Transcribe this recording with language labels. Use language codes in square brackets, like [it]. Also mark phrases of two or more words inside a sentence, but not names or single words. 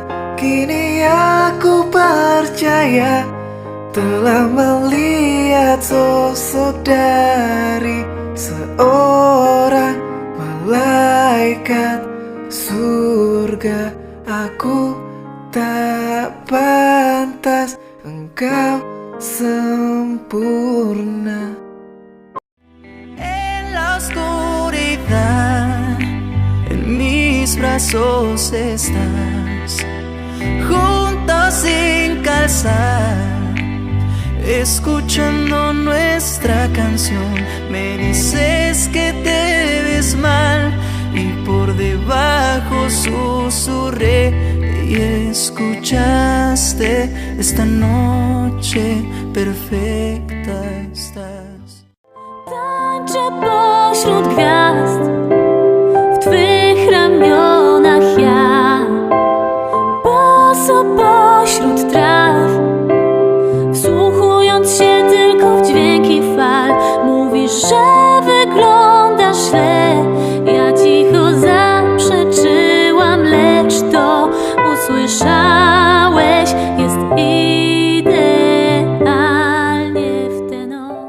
[id] Kini aku percaya telah melihat sosok dari seorang malaikat surga. Aku tak pantas, engkau sempurna. [es] En la oscuridad, en mis brazos estás, juntos sin calzar, escuchando nuestra canción. Me dices que te ves mal y por debajo susurré y escuchaste. Esta noche perfecta estás. [pl] Tańczę pośród gwiazd, w twych ramionach ja, boso pośród traw, wsłuchując się tylko w dźwięki fal. Mówisz, że wyglądasz źle, ja cicho zaprzeczyłam, lecz to usłyszałeś, jest idealnie w tę noc.